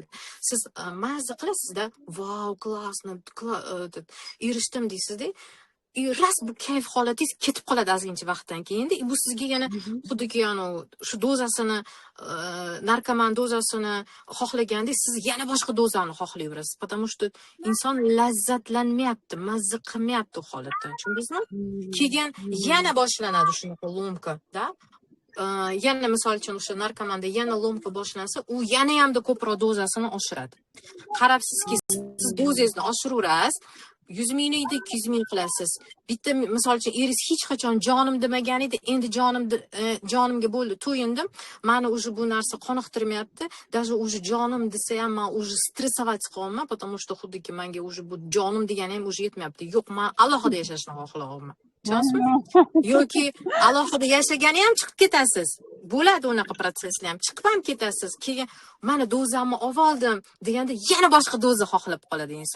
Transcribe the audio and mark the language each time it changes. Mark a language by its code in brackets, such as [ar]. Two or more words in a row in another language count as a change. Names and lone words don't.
[uz] Siz mazza qilasizda, "Vau, klassno, erishdim" deysizda. Ras bu kayf holatingiz ketib qoladi ozgincha vaqtdan keyin. Bu sizga yana xuddiki shu dozasini, narkoman dozasini xohlagandek, siz yana boshqa dozani xohlayverasiz. [ru] Потому что [uz] inson lazzatlanmayapti, mazza qilmayapti u holatdan. Tushundingizmi? Keyin yana boshlanadi shunaqa lomka, da? Yana misol uchun o'sha narkomanda yana lomka boshlansa, u yana hamda ko'proq dozasini oshiradi. Qarabsizki, siz dozangizni oshiraverasiz, 100 mingni 200 ming qilasiz. Bitta misol uchun eringiz hech qachon jonim demagan edi, endi jonimga bo'ldi, to'yindim. Meni уже bu narsa qoniqtirmayapti. [ru] Даже уже [uz] jonim desa ham men уже stressовать qilyapman, [ru] потому что [uz] xuddiki menga уже bu jonim degani ham уже yetmayapti. Yo'q, men alohida yashashni xohlayapman. Tushundingizmi? Yoki alohida yashagani ham chiqib ketasiz. Bo'ladi unaqa protsesslar ham. Chiqib ham ketasiz. Keyin mana dozamni oldim deganda yana boshqa doza xohlab qoladi inson.